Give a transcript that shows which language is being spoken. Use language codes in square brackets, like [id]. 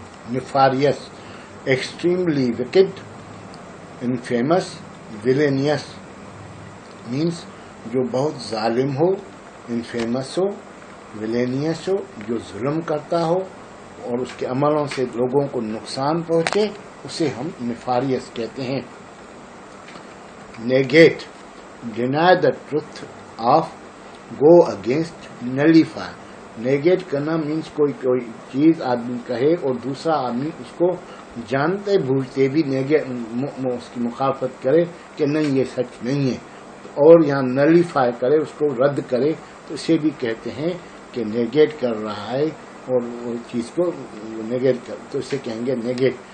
[en] nefarious extremely wicked infamous villainous means [ur] جو بہت ظالم ہو انفیمس ہو ویلینیس ہو جو ظلم کرتا ہو اور اس کے عملوں سے لوگوں کو نقصان پہنچے اسے ہم نیفاریس کہتے ہیں. [en] Negate deny the truth of go against nullify. [ur] Negate کرنا مینس کوئی چیز آدمی کہے اور دوسرا آدمی اس کو جانتے بوجھتے بھی اس کی مخالفت کرے کہ نہیں یہ سچ نہیں ہے اور یہاں نلیفائی کرے اس کو رد کرے تو اسے بھی کہتے ہیں کہ نیگیٹ کر رہا ہے اور وہ چیز کو نیگیٹ کر تو اسے کہیں گے نیگیٹ.